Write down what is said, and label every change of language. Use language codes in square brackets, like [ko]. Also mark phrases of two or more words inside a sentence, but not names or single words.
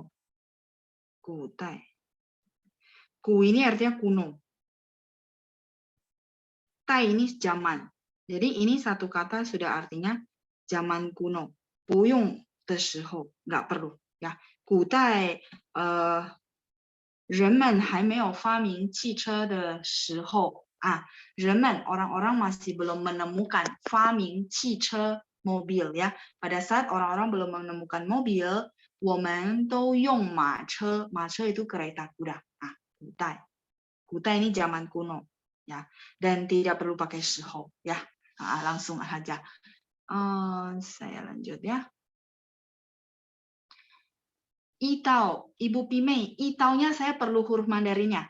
[id] Gudai. Gu ini artinya kuno. Tai ini zaman. Jadi ini satu kata sudah artinya zaman kuno. [zh] 不用的时候, [id] nggak perlu. Ya, gudai, [zh] 人们还没有发明汽车的时候人们 [id] orang-orang masih belum menemukan [zh] 发明汽车 [id] mobil ya. Pada saat orang-orang belum menemukan mobil, [zh] 我们都用马车. [id] 马车 itu kereta kuda. Gudai. Gudai ini zaman kuno ya. Dan tidak perlu pakai 时候 ya. Langsung saja. Saya lanjut ya. Itau, Ibu Pimei, itaunya saya perlu huruf Mandarinnya.